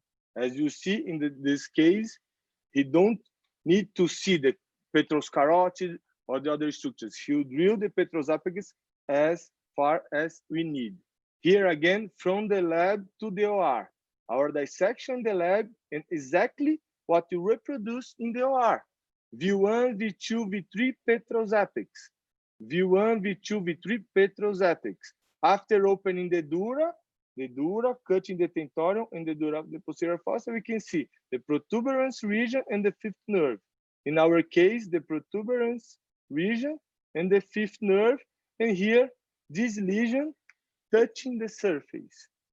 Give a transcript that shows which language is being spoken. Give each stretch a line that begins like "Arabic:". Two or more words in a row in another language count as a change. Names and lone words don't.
English: As you see in this case, he don't need to see the Petrous carotid or the other structures. He'll drill the Petrous apex as far as we need. Here again, from the lab to the OR. Our dissection in the lab and exactly what you reproduce in the OR. V1, V2, V3, Petrous apex. V1, V2, V3, Petrous apex. After opening the dura, cutting the tentorium and the dura of the posterior fossa, we can see the protuberance region and the fifth nerve. In our case, the protuberance region and the fifth nerve, and here, this lesion touching the surface.